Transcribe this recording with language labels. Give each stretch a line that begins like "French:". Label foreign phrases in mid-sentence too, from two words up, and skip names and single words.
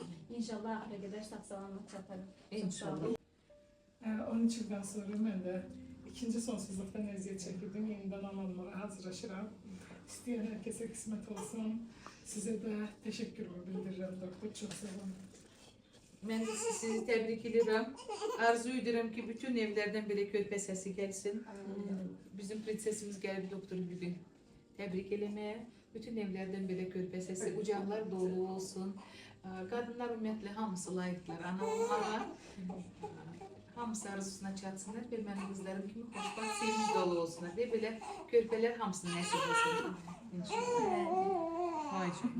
Azerbaijani: İnşallah axıra qədər sağ-salamat çatarım. İnşallah. 13 ildən sonra mən də ikinci sonsuzluqdan əziyyət çəkirdim. Yenidən ana olmağa hazırlaşıram. İstəyən hər kəsə qismət olsun. Sizə də təşəkkürümü bildirirəm doktor. Çox sağ olun.
Turkish: Ben de sizi tebrik ederim. Arzu ediyorum ki bütün evlerden böyle körpe sesi gelsin. Bizim prensesimiz geldi doktor bugün tebrik elemeye.
Azerbaijani: Bütün evlərdən belə körpə səsi, qucaqlar dolu olsun. Qadınlar ümumiyyətlə hamısı layiqdilər ana olmağa. Hamısı arzusuna çatsınlar və mənim qızlarım kimi xoşbaxt, sevinç dolu olsunlar. Və belə körpələr hamısını nəsib etsin. İnşallah. Vay canına.